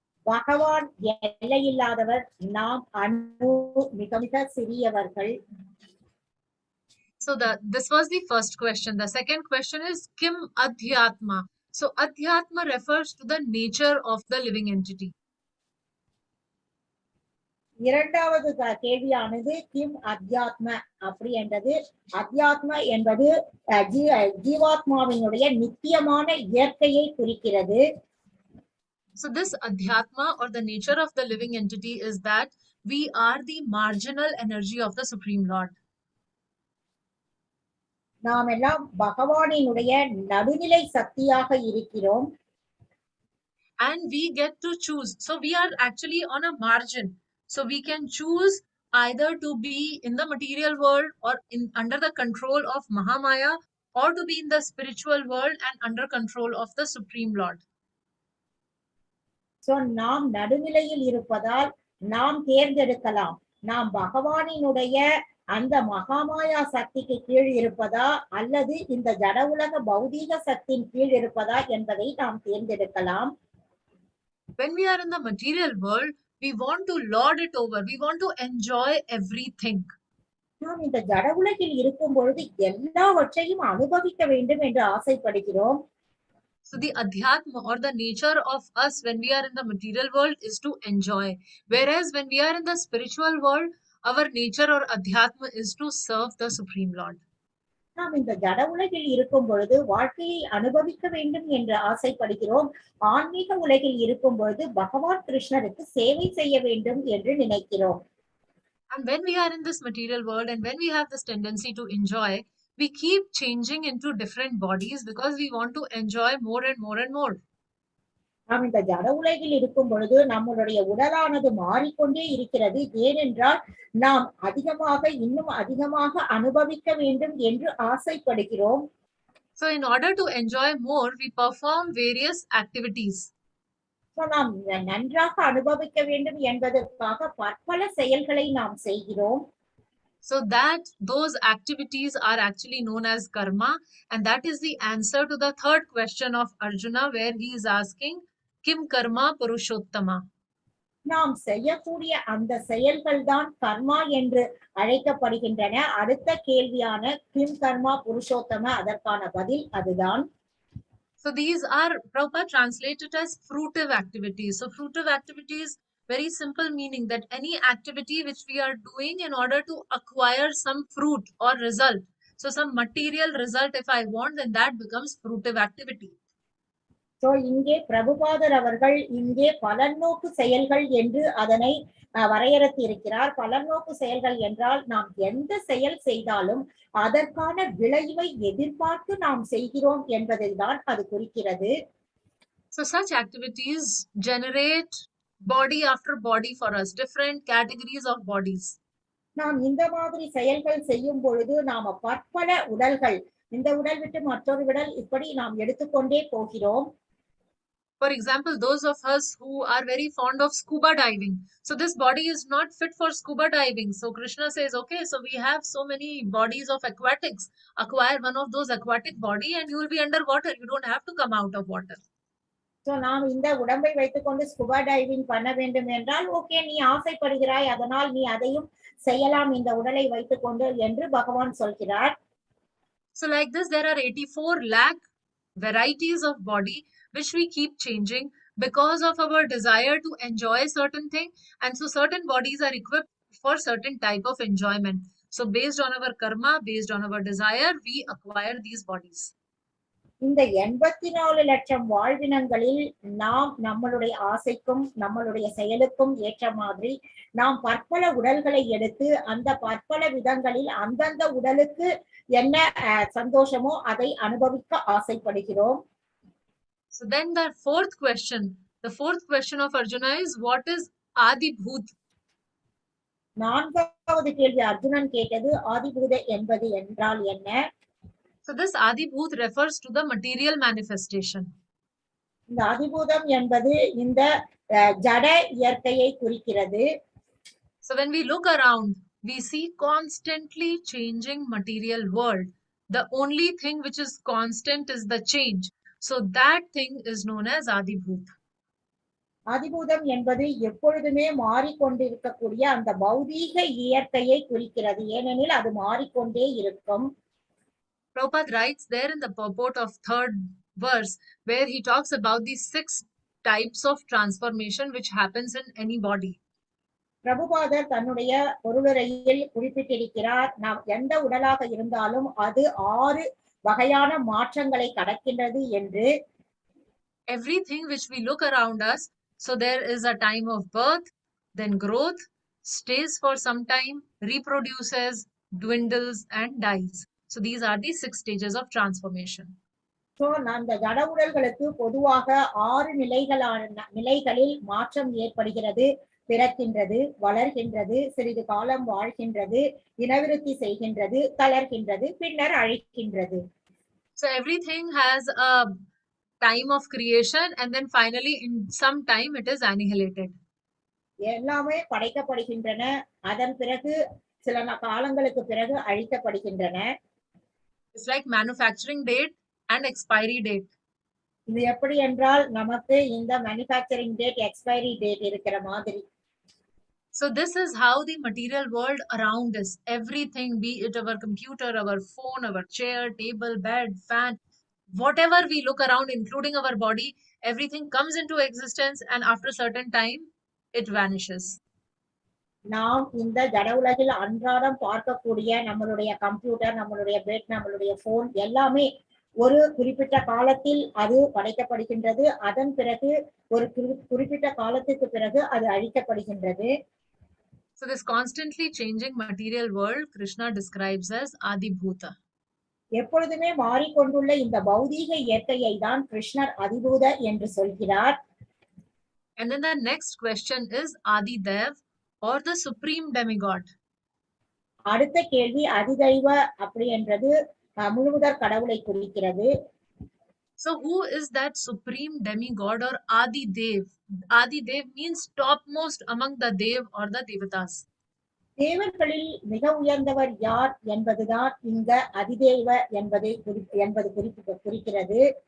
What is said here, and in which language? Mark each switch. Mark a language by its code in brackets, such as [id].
[ta] பகவான் எல்லையில்லாதவர், நாம் அணு மிக மிக சிறியவர்கள். [en] So this was the first question. The second question is Kim Adhyathma. So Adhyatma refers to the nature of the living entity. [ta] இரண்டாவது கேள்வியானது கிம் அத்யாத்ம அப்படி என்றது. அத்யாத்ம என்பது ஜீவாத்மாவினுடைய நித்தியமான இயற்கையை குறிக்கிறது. [en] So this Adhyatma or the nature of the living entity is that we are the marginal energy of the Supreme Lord. [ta] நாம் எல்லாம் பகவானினுடைய நடுநிலை சக்தியாக இருக்கிறோம். [en] And we get to choose. So we are actually on a margin. So we can choose either to be in the material world or under the control of Mahamaya, or to be in the spiritual world and under control of the Supreme Lord. [ta] So நாம் நடுநிலையில் இருப்பதால் நாம் தேர்ந்தெடுக்கலாம். நாம் பகவானினுடைய அந்த மகாமாயா சக்திக்கு கீழ் இருப்பதா அல்லது இந்த ஜட உலக பௌதீக சக்தியின் கீழ் இருப்பதா என்பதை நாம் தேர்ந்தெடுக்கலாம். [en] When we are in the material world, we want to lord it over. We want to enjoy everything. [ta] நாம் இந்த ஜட உலகில் இருக்கும் பொழுது எல்லாவற்றையும் அனுபவிக்க வேண்டும் என்று ஆசைப்படுகிறோம். [en] So the adhyatma or the nature of us when we are in the material world is to enjoy. Whereas when we are in the spiritual world, our nature or adhyatma is to serve the Supreme Lord. [ta] நாம் இந்த ஜட உலகில் இருக்கும் பொழுது வாழ்க்கையை அனுபவிக்க வேண்டும் என்று ஆசைப்படுகிறோம். ஆன்மீக உலகில் இருக்கும் பொழுது பகவான் கிருஷ்ணருக்கு சேவை செய்ய வேண்டும் என்று நினைக்கிறோம். [en] And when we are in this material world and when we have this tendency to enjoy, we keep changing into different bodies because we want to enjoy more and more and more. [ta] நாம் இந்த ஜட உலகில் இருக்கும் பொழுது நம்மளுடைய உடலானது மாறிக்கொண்டே இருக்கிறது. ஏனென்றால் நாம் அதிகமாக இன்னும் அதிகமாக அனுபவிக்க வேண்டும் என்று ஆசைப்படுகிறோம். [en] So in order to enjoy more, we perform various activities. [ta] நாம் நன்றாக அனுபவிக்க வேண்டும் என்பதற்காக பற்பல செயல்களை நாம் செய்கிறோம். [en] So that those activities are actually known as karma, and that is the answer to the third question of Arjuna, where he is asking Kim karma puruṣottama. [ta] நாம் செய்யக்கூடிய அந்த செயல்கள் தான் கர்மா என்று அழைக்கப்படுகின்றன. அடுத்த கேள்வியான கிம் கர்மா புருஷோத்தம, அதற்கான பதில் அதுதான். [en] So these are Prabhupada translated as fruitive activities. So fruitive activities, very simple meaning that any activity which we are doing in order to acquire some fruit or result. So some material result if I want, then that becomes fruitive activity. [ta] So இங்கே பிரபுபாதர் அவர்கள் இங்கே பலநோக்கு செயல்கள் என்று அதனை வரையறுத்தி இருக்கிறார். பலநோக்கு செயல்கள் என்றால் நாம் எந்த செயல் செய்தாலும் அதற்கான விளைவை எதிர்பார்த்து நாம் செய்கிறோம் என்பதை தான் அது குறிக்கிறது. [en] So such activities generate body after body for us, different categories of bodies. [ta] நாம் இந்த மாதிரி செயல்கள் செய்யும் பொழுது நாம பற்பல உடல்கள், இந்த உடல் விட்டு மற்றொரு உடல், இப்படி நாம் எடுத்துக்கொண்டே போகிறோம். [en] For example, those of us who are very fond of scuba diving, so this body is not fit for scuba diving. So Krishna says, okay, so we have so many bodies of aquatics. Acquire one of those aquatic body and you will be underwater. You don't have to come out of water. [ta] So நாம் இந்த உடம்பை வைத்துக்கொண்டு ஸ்குபா diving பண்ண வேண்டும் என்றால், okay, நீ ஆசைப்படுகிறாய், அதனால் நீ அதையும் செய்யலாம் இந்த உடலை வைத்துக்கொண்டு என்று பகவான் சொல்கிறார். [en] So like this, there are 84 lakh varieties of body which we keep changing because of our desire to enjoy certain thing, and so certain bodies are equipped for certain type of enjoyment. So based on our karma, based on our desire, we acquire these bodies. [ta] இந்த 84 லட்சம் வாழ்வினங்களில் நாம் நம்மளுடைய ஆசைக்கும் நம்மளுடைய செயலுக்கும் ஏற்ற மாதிரி நாம் பற்பல உடல்களை எடுத்து அந்த பற்பல விதங்களில் அந்தந்த உடலுக்கு என்ன சந்தோஷமோ அதை அனுபவிக்க ஆசைப்படுகிறோம். [en] So then the fourth question of Arjuna is, what is adhibhūt? [ta] நான்காவது கேள்வி அர்ஜுனன் கேட்டது, ஆதிபூத என்பது என்றால் என்ன? [en] So this adhibhūt refers to the material manifestation. [ta] இந்த அதிபூதம் என்பது இந்த ஜட இயற்கையை குறிக்கிறது. [en] So when we look around, we see constantly changing material world. The only thing which is constant is the change. So that thing is known as adhibhūt. [ta] அதிபூதம் என்பது எப்பொழுதுமே மாறிக்கொண்டிருக்கக்கூடிய அந்த பௌதீக இயற்கையை குறிக்கிறது. ஏனெனில் அது மாறிக்கொண்டே இருக்கும். [en] Prabhupada writes there in the purport of 3rd verse, where he talks about these 6 types of transformation which happens in any body. [ta] பிரபுபாதர் தன்னுடைய பொருளுரையில் குறிப்பிட்டிருக்கிறார், நாம் எந்த உடலாக இருந்தாலும் அது 6 வகையான மாற்றங்களை கடக்கின்றது என்று. [en] Everything which we look around us, so there is a time of birth, then growth, stays for some time, reproduces, dwindles and dies. So these are the 6 stages of transformation. [ta] So அந்த ஜட உடல்களுக்கு பொதுவாக 6 நிலைகளில் மாற்றம் ஏற்படுகிறது. பிறக்கின்றது, வளர்கின்றது, சிறிது காலம் வாழ்கின்றது, இனவிருத்தி செய்கின்றது, தளர்கின்றது, பின்னர் அழிக்கின்றது. [en] So everything has a time of creation and then finally in some time it is annihilated. [ta] எல்லாமே படைக்கப்படுகின்றன, அதன் பிறகு சில காலங்களுக்கு பிறகு அழிக்கப்படுகின்றன. [en] It's like manufacturing date and expiry date. [ta] இது எப்படி என்றால் நமக்கு இந்த [en] manufacturing date, expiry date [ta] இருக்கிற மாதிரி. [en] So this is how the material world around us, everything, be it our computer, our phone, our chair, table, bed, fan, whatever we look around, including our body, everything comes into existence and after a certain time, it vanishes. [ta] நாம் இந்த ஜட உலகில் அன்றாடம் பார்க்கக்கூடிய நம்மளுடைய computer, நம்மளுடைய bed, நம்மளுடைய phone எல்லாமே ஒரு குறிப்பிட்ட காலத்தில் அது படைக்கப்படுகின்றது. அதன் பிறகு ஒரு குறிப்பிட்ட காலத்துக்கு பிறகு அது அழிக்கப்படுகின்றது. [en] So this constantly changing material world, Krishna describes as adhibhūta. [ta] எப்பொழுதுமே மாறிக்கொண்டுள்ள இந்த பௌதீக இயற்கையை தான் கிருஷ்ணர் அதிபூத என்று சொல்கிறார். [en] And then the next question is Adidev or the supreme demigod. [ta] அடுத்த கேள்வி அதிதைவ அப்படி என்றது முழுமுதற் கடவுளை குறிக்கிறது. [en] So who is that supreme demigod or Adidev? Adidev means topmost among the Dev or the Devatas. [ta] தேவர்களில் மிக உயர்ந்தவர் யார் என்பதுதான் இந்த அதிதேவ என்பது குறிக்கிறது.